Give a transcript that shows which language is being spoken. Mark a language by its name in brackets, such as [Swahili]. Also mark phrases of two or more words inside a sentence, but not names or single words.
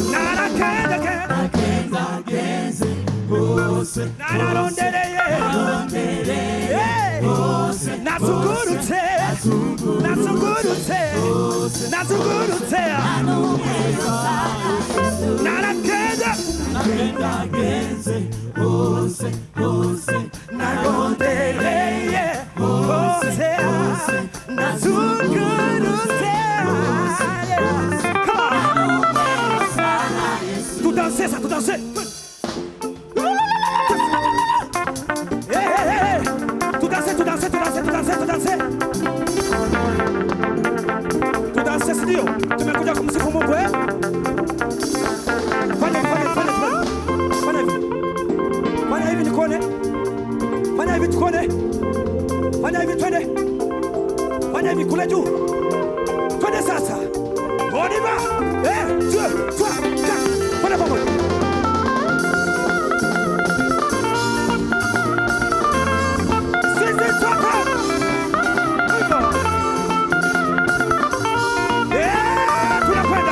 [Rundi] narakendageze narondereye nazungurutse narakendageze narondereye nazungurutse. [French] Tout danser, ça, tout danser. Tout danser, tout danser, tout danser, tout danser, tout danser. Tout danser, c'est dur. Tu me connais comme c'est comme mon père. [Swahili] Fanya hivi nikone. Fanya hivi tukone. Fanya hivi twende. Fanya hivi kule juu. Twende sasa. [French] On y va. 1, 2, 3, 4. [Swahili] Fanya pamoja. Sisi soka. Tunakwenda.